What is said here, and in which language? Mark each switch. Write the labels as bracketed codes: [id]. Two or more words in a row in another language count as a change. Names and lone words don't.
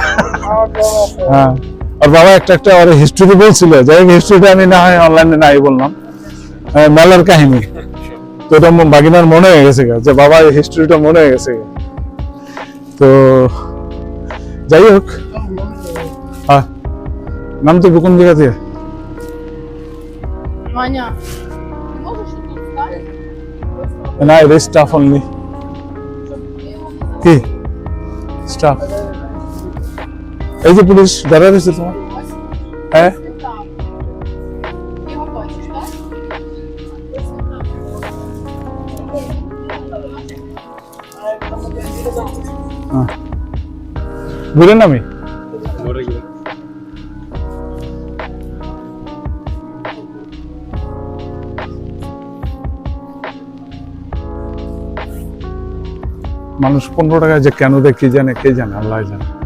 [bn] হ্যাঁ আর বাবা একটা একটা ওর হিস্ট্রি বলছিল, যাই হোক হিস্ট্রিটা আমি না হয় অনলাইনে নাই বললাম, মেলার কাহিনী, তো এটা বাগিনার মনে হয়ে গেছে যে বাবা এই হিস্ট্রিটা মনে হয়ে গেছে। তো যাই হোক, হ্যাঁ নাম তো কোন জায়গা থেকে? [ru] Маня, ты можешь тут встать? [bn] না এটা [en] staff only. [bn] কি স্টাফ? এই যে পুলিশ দাঁড়া রয়েছে তোমার, হ্যাঁ [ru] Там. Ты его хочешь, да? [bn] ঘুরেন আমি মানুষ 15 টাকায় যে কেন দেয় কে জানে, আল্লাহ জানে।